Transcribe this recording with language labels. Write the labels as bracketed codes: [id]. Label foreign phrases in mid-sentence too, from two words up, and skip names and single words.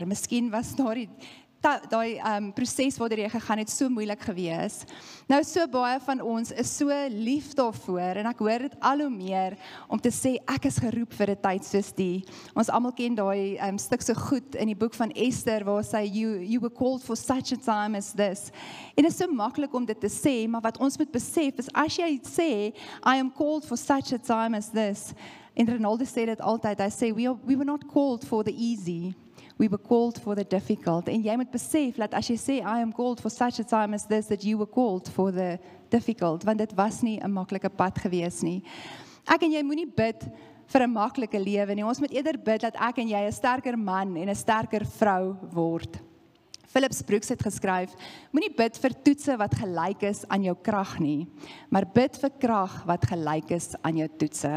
[af] Miskien was daai proses waardeur jy gegaan het so moeilik gewees. Nou so baie van ons is so lief daarvoor en ek hoor dit al hoe meer om te sê ek is geroep vir 'n tyd soos die. Ons almal ken daai stuk so goed in die boek van Esther waar sy [en] you were called for such a time as this. [af] En dit is so maklik om dit te sê, maar wat ons moet besef is as jy sê [en] I am called for such a time as this. [af] En Ronaldo sê dit altyd, hy sê [en] we were not called for the easy. We were called for the difficult. [af] En jy moet besef dat as jy sê, [en] I am called for such a time as this, that you were called for the difficult, [af] want dit was nie 'n maklike pad gewees nie. Ek en jy moenie bid vir 'n maklike lewe nie. Ons moet eerder bid dat ek en jy 'n sterker man en 'n sterker vrou word. Phillips Brooks het geskryf, moenie bid vir toetse wat gelyk is aan jou krag nie, maar bid vir krag wat gelyk is aan jou toetse.